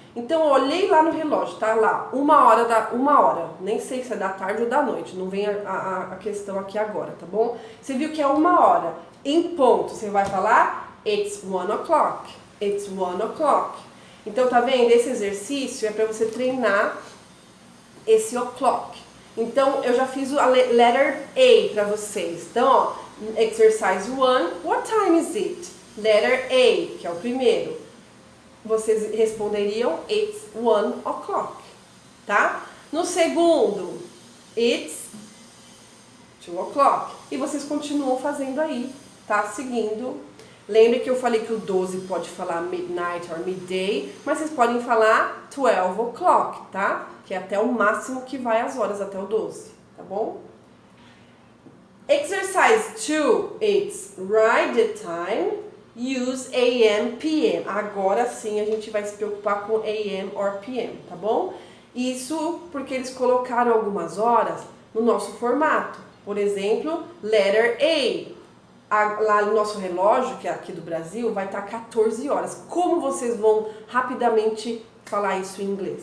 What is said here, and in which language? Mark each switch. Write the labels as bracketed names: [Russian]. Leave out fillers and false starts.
[Portuguese] Então eu olhei lá no relógio, tá lá, uma hora, nem sei se é da tarde ou da noite, não vem a questão aqui agora, tá bom? Você viu que é uma hora, em ponto, você vai falar [English] it's 1 o'clock, it's 1 o'clock. [Portuguese] Então tá vendo? Esse exercício é para você treinar esse o'clock. Então eu já fiz a [English] letter A [Portuguese] para vocês. Então, ó, [English] exercise 1, what time is it? Letter A, [Portuguese] que é o primeiro. Vocês responderiam [English] it's 1 o'clock, [Portuguese] tá? No segundo, [English] it's 2 o'clock. [Portuguese] E vocês continuam fazendo aí, tá? Seguindo. Lembre que eu falei que o 12 pode falar [English] midnight or midday, [Portuguese] mas vocês podem falar [English] 12 o'clock, [Portuguese] tá? Que é até o máximo que vai as horas, até o 12, tá bom? [English] Exercise 2, it's write the time, use AM, PM. [Portuguese] Agora sim a gente vai se preocupar com [English] AM or PM, [Portuguese] tá bom? Isso porque eles colocaram algumas horas no nosso formato. Por exemplo, [English] letter A. [Portuguese] Lá no nosso relógio, que é aqui do Brasil, vai estar 14 horas. Como vocês vão rapidamente falar isso em inglês?